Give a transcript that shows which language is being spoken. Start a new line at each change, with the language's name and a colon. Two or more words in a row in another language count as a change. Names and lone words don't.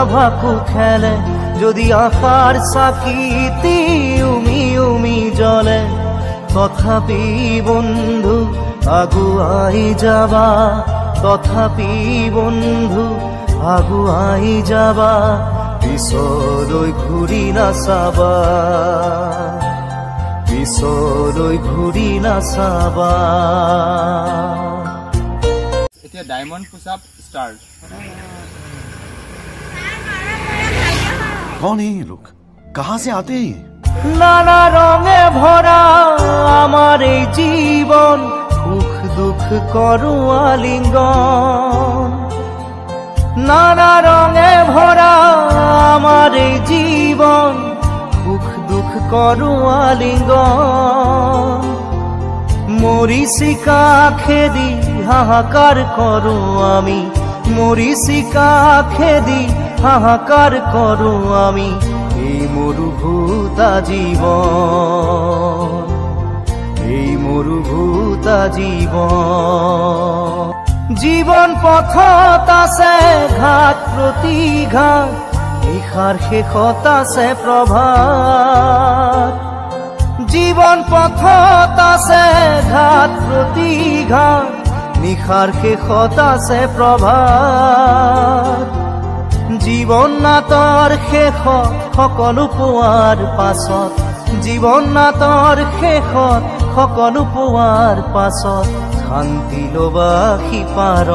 Assamese: ভাকু খেলে যদি আশাৰ চাকিটি উমি উমি জ্বলে তথাপি বন্ধু আগুৱাই যাবা তথাপি বন্ধু আগুৱাই যাবা পিছলৈ ঘূৰি নাচাবা পিছলৈ ঘূৰি নাচাবা এতিয়া
English: diamond push-up start
Hindi: कौन है ये लोग कहाँ से आते हैं ये
Bangla: নানা রঙে ভরা আমার এই জীবন সুখ দুঃখ করু আলিঙ্গন নানা রঙে ভরা আমার এই জীবন সুখ দুঃখ করু আলিঙ্গন মরিচিকা খেদি হাহাকার করু আমি মরিচিকা খেদি হাহাকার করু আমি
Assamese: এই মরুভূতা জীবন এই মরুভূতা জীবন জীবন পথত আছে ঘাট প্রতিঘাত নিশাৰ শেষত আছে প্ৰভাত জীবন পথত আছে ঘাট প্রতিঘাত নিশাৰ শেষত আছে প্ৰভাত জীবন নাটৰ শেষত সকলো পোৱাৰ পাছত জীবন নাটৰ শেষত সকলো পোৱাৰ পাছত শান্তি লবা সিপাৰ